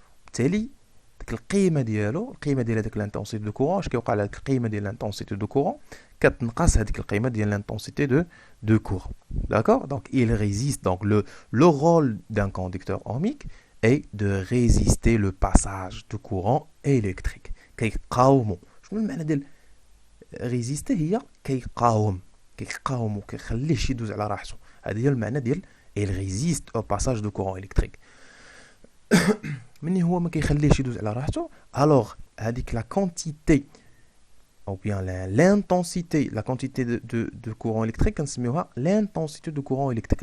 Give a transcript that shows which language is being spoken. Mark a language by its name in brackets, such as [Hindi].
[Arabic] بالتالي ديك القيمه ديال هذاك لانتونسيتي دو كورون، اش كيوقع على هذيك القيمه ديال لانتونسيتي دو كورون كتنقص هذيك القيمه ديال لانتونسيتي de courant. [French] D'accord? Donc il résiste. Donc le rôle d'un conducteur ohmique est de résister le passage de courant électrique. [Arabic] كيقاومو. شنو المعنى ديال résister؟ هي كيقاوم كيخليهش يدوز على راحته. هذا هي المعنى ديال [French] il résiste au passage de courant électrique. [Arabic] مني هو ما كيخليهش يدوز على راحته، [French] alors هذيك la quantité ou bien l'intensité, la quantité de courant électrique [Arabic] كنسميوها [French] l'intensité de courant électrique.